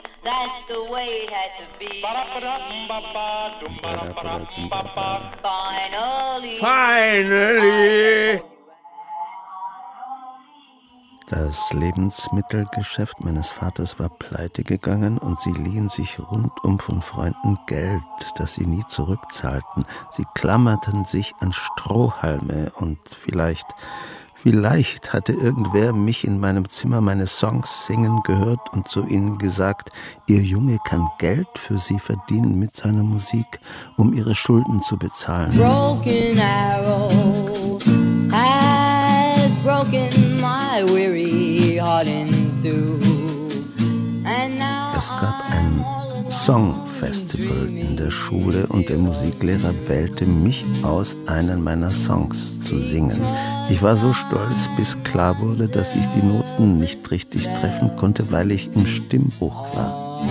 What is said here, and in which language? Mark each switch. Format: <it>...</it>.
<en>That's the way it had to be. Finally!</en> <de>Das Lebensmittelgeschäft meines Vaters war pleite gegangen und sie liehen sich rundum von Freunden Geld, das sie nie zurückzahlten. Sie klammerten sich an Strohhalme und vielleicht hatte irgendwer mich in meinem Zimmer meine Songs singen gehört und zu ihnen gesagt, ihr Junge kann Geld für sie verdienen mit seiner Musik, um ihre Schulden zu bezahlen.</de> <en>Broken arrow has broken my weary heart in two. And now</en> <de>es gab ein Songfestival in der Schule und der Musiklehrer wählte mich aus, einen meiner Songs zu singen. Ich war so stolz, bis klar wurde, dass ich die Noten nicht richtig treffen konnte, weil ich im Stimmbruch war.</de>